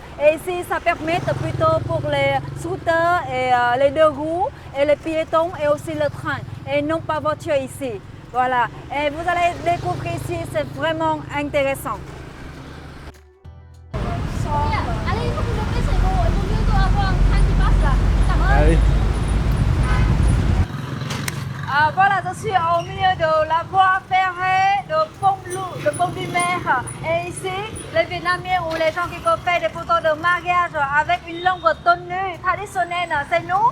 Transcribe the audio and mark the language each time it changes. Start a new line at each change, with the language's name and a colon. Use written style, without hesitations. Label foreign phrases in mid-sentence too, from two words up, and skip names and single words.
French: Et ici, ça permet plutôt pour les scooters et les deux roues, et les piétons et aussi le train, et non pas voiture ici. Voilà, et vous allez découvrir ici, c'est vraiment intéressant. Allez, il faut que je pèse il vaut mieux avoir un train qui passe là.
Vietnamese: Cảm ơn.
French: Allez. Voilà, je suis au milieu de la voie ferrée de pont du mer. Et ici, les Vietnamiens ou les gens qui peuvent faire des photos de mariage avec une longue tenue traditionnelle, c'est nous.